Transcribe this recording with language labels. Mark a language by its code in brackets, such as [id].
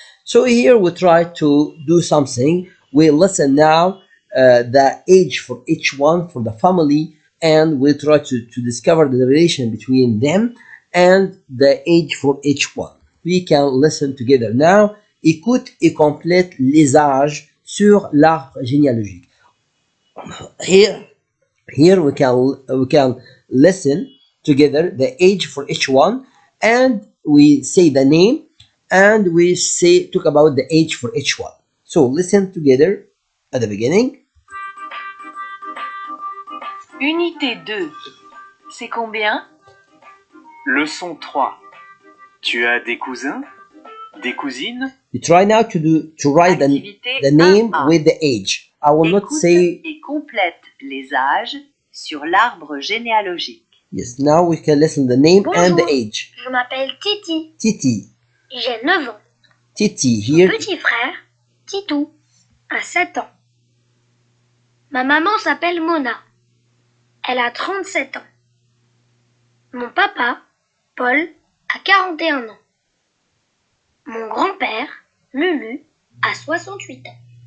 [en] So here we try to do something. We listen now the age for each one for the family, and we try to discover the relation between them and the age for each one. We can listen together now. [fr] Écoute et complète les âges sur l'arbre généalogique. [en] Here we can listen together the age for each one, and we say the name, and we talk about the age for each one. So listen together at the beginning. [fr] Unité 2. C'est combien? Leçon 3. Tu as des cousins? Des cousines? [en] You try now to write the name with the age. I will not say. [fr] Et complète les âges sur l'arbre généalogique. [en] Yes, now we can listen the name and the age. [fr] Je m'appelle Titi. Titi. J'ai 9 ans. [en] Titi, here. [fr] Mon petit frère, Titou, a 7 ans. Ma maman s'appelle Mona. elle a 37 ans. Mon papa, Paul, a 41 ans. Mon grand-père, Lulu, a 68 ans.